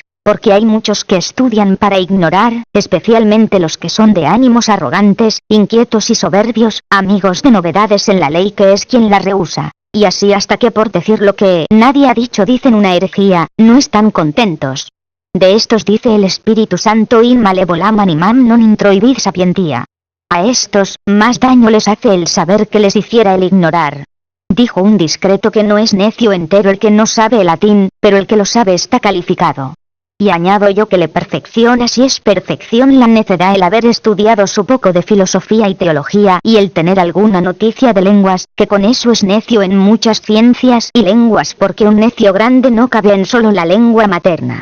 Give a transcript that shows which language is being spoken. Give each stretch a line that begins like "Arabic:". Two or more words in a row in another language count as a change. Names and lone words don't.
Spanish: Porque hay muchos que estudian para ignorar, especialmente los que son de ánimos arrogantes, inquietos y soberbios, amigos de novedades en la ley que es quien la rehúsa, y así hasta que por decir lo que nadie ha dicho dicen una herejía, no están contentos. De estos dice el Espíritu Santo
Latin: in malevolam animam non introibid sapientia.
Spanish: A estos, más daño les hace el saber que les hiciera el ignorar. Dijo un discreto que no es necio entero el que no sabe el latín, pero el que lo sabe está calificado. Y añado yo que le perfecciona si es perfección la necedad el haber estudiado su poco de filosofía y teología y el tener alguna noticia de lenguas, que con eso es necio en muchas ciencias y lenguas porque un necio grande no cabe en solo la lengua materna.